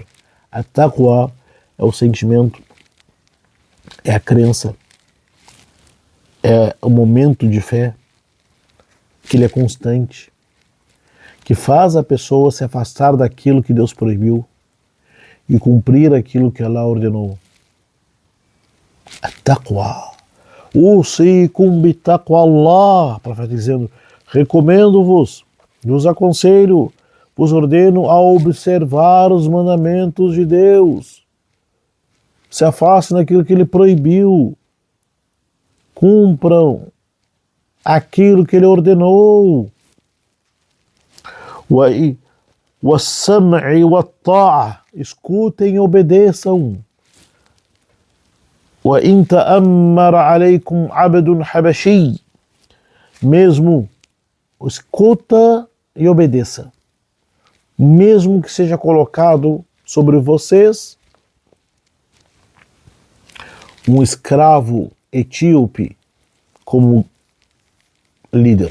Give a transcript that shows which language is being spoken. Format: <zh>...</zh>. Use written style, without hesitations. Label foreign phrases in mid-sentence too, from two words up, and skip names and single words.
<pt>A taqwa é o sentimento, é a crença, é o momento de fé, que ele é constante, que faz a pessoa se afastar daquilo que Deus proibiu e cumprir aquilo que Allah ordenou.</pt> <ar>التقوى. أوصيكم بتقوى الله.</ar> <pt>O profeta dizendo: recomendo-vos, vos aconselho, vos ordeno a observar os mandamentos de Deus. Se afastem daquilo que ele proibiu. Cumpram aquilo que ele ordenou.</pt> <ar>وَالسَّمْعِ وَالطَّاعَةِ,</ar> <pt>escutem e obedeçam.</pt> <ar>وَإِنْ تَأَمَّرَ عَلَيْكُمْ عَبْدٌ حَبَشِيٌّ,</ar> <pt>mesmo escuta e obedeça. Mesmo que seja colocado sobre vocês um escravo etíope como líder.</pt>